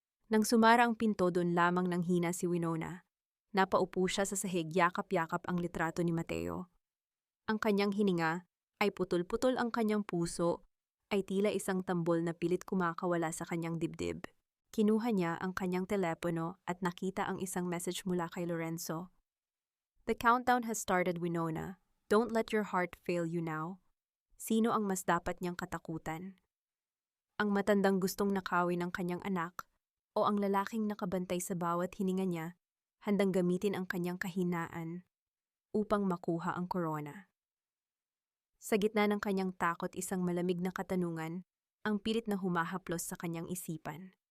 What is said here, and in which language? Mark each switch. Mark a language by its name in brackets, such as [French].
[Filipino] Nang sumara ang pinto, doon lamang nang hina si Winona. Napaupo siya sa sahig, yakap-yakap ang litrato ni Mateo. Ang kanyang hininga ay putol-putol, ang kanyang puso ay tila isang tambol na pilit kumakawala sa kanyang dibdib. Kinuha niya ang kanyang telepono at nakita ang isang message mula kay Lorenzo. [English] The countdown has started, Winona. Don't let your heart fail you now. [Filipino] Sino ang mas dapat niyang katakutan? Ang matandang gustong nakawin ng kanyang anak o ang lalaking nakabantay sa bawat hininga niya, handang gamitin ang kanyang kahinaan upang makuha ang korona? Sa gitna ng kanyang takot, isang malamig na katanungan ang pilit na humahaplos sa kanyang isipan.